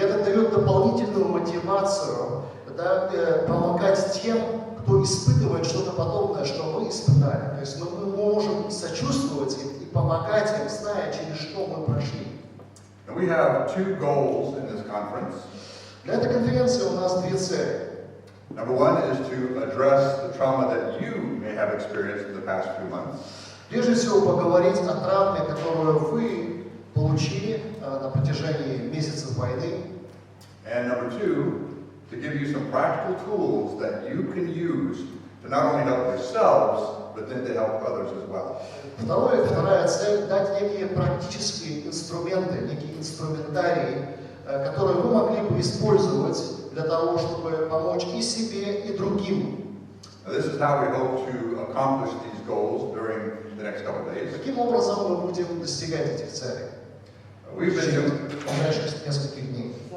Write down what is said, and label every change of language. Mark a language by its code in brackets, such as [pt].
[ru] И это дает дополнительную мотивацию, да, помогать тем, кто испытывает что-то подобное, что мы испытали. То есть мы можем сочувствовать им и помогать им, зная, через что мы прошли. [en] And we have two goals in this conference. [ru] Для этой конференции у нас две цели. [en] Number one is to address the trauma that you may have experienced in the past few months. [ru] Прежде всего поговорить о травме, которую вы получили на протяжении месяцев войны. [en] And number two, to give you some practical tools that you can use to not only help yourselves, but then to help others as well. [ru] Вторая цель – дать некие практические инструменты, некий инструментарий, которые вы могли бы использовать для того, чтобы помочь и себе, и другим. [en] Now, this is how we hope to accomplish these goals during the next couple of days. [ru] Каким образом мы будем достигать этих целей? [en] We've been doing. [ru] В ближайших нескольких дней.